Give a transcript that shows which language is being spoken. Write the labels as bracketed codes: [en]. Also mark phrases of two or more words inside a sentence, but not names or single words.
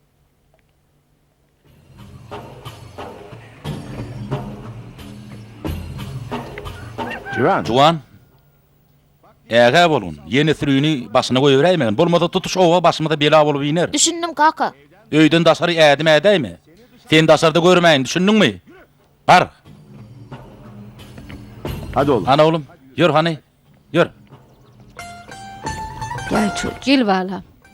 [tk] Juwan. Juwan. Äge bolun. Ýene sürüni başyna goýuberäýmegin. Bolmasa tutuş owa başymda bela bolup iner. Düşündüm kaka. Öýden daşary ädim ädäými? Sen daşarda görmäýin, düşündiňmi? Bar. [tr] Hadi oğlum. [tk] Ana oğlum, ýör hani. Ýör. Gel balam.